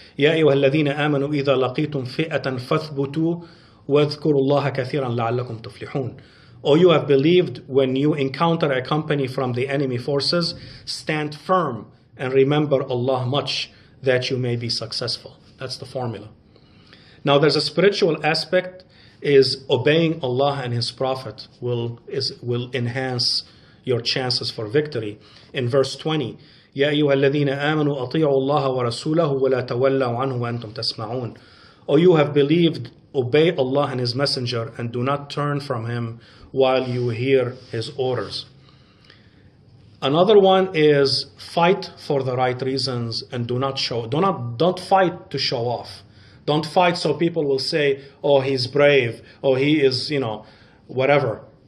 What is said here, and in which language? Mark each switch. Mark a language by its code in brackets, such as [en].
[ar] يا أيها الذين آمنوا إذا لقيتم فئة فاثبتوا واذكروا الله كثيرا لعلكم تفلحون. [en] O you have believed, when you encounter a company from the enemy forces, stand firm and remember Allah much, that you may be successful. That's the formula. Now there's a spiritual aspect, is obeying Allah and His Prophet will enhance your chances for victory. In verse 20, [ar] يا أيها الذين آمنوا أطيعوا الله ورسوله ولا تولوا عنه وأنتم تسمعون. [en] O you have believed, obey Allah and His Messenger and do not turn from Him while you hear His orders. Another one is fight for the right reasons and don't fight to show off. Don't fight so people will say, oh, he's brave, oh, he is, whatever.